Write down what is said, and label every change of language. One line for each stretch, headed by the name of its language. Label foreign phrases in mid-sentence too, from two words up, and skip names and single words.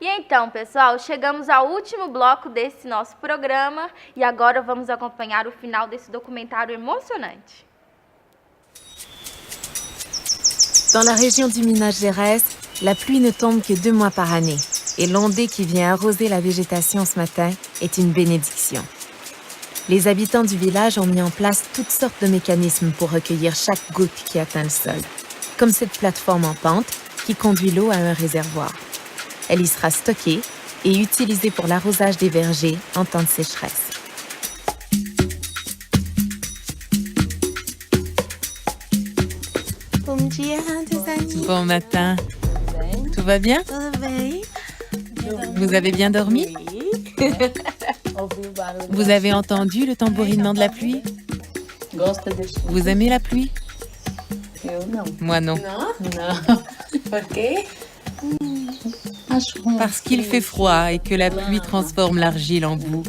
Portuguese: Então, pessoal, chegamos ao último bloco desse nosso programa e agora vamos acompanhar o final desse documentário emocionante.
French: Dans la région du Minas Gerais, la pluie ne tombe que 2 mois par année. Et l'ondée qui vient arroser la végétation ce matin est une bénédiction. Les habitants du village ont mis en place toutes sortes de mécanismes pour recueillir chaque goutte qui atteint le sol. Comme cette plateforme en pente qui conduit l'eau à un réservoir. Elle y sera stockée et utilisée pour l'arrosage des vergers en temps de sécheresse.
Portuguese: Bom dia, Dezani.
French: Bon matin. Tout va bien?
Portuguese: Tudo bem?
French: Vous avez bien dormi? Vous avez entendu le tambourinement de la pluie? Vous aimez la pluie? Moi non. Parce qu'il fait froid et que la pluie transforme l'argile en boue.